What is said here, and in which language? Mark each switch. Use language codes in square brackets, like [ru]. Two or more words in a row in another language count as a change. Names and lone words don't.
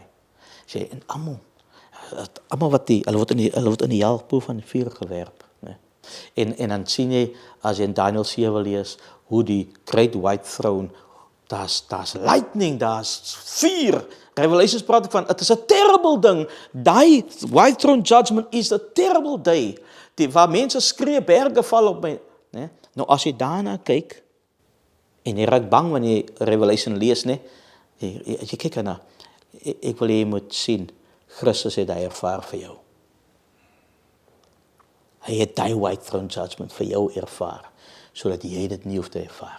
[af] Sê en almal wat hulle word in die hel van vuur gewerp, né? En dan sien jy as jy in Daniel 7 lees hoe die Great White Throne, daar's lightning, daar's vuur. Revelations praat ek van, [en] it is a terrible ding. Die White Throne Judgment is a terrible day. [af] Waar mense skree, berge val op my, né? Nou as jy daarna kyk en jy raak bang wanneer jy Revelation lees, né? Jy kyk daarna. Ek wil jy moet sien, Christus het hy ervaar vir jou. Hy het die White Throne Judgment vir jou ervaar, sodat jy dit nie hoef te ervaar.